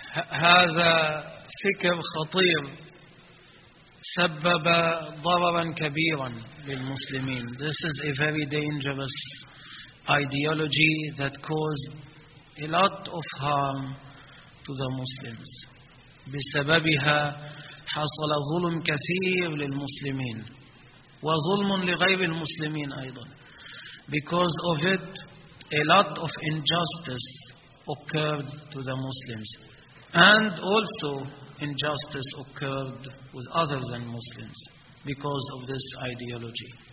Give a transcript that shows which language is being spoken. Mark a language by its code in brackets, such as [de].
[ar] هذا فكر خطير سبب ضررا كبيرا للمسلمين. [en] This is a very dangerous ideology that caused a lot of harm to the Muslims. [ar] بسببها حصل ظلم كثير للمسلمين وظلم لغير المسلمين أيضا. [en] Because of it, a lot of injustice occurred to the Muslims. And also injustice occurred with other than Muslims because of this ideology.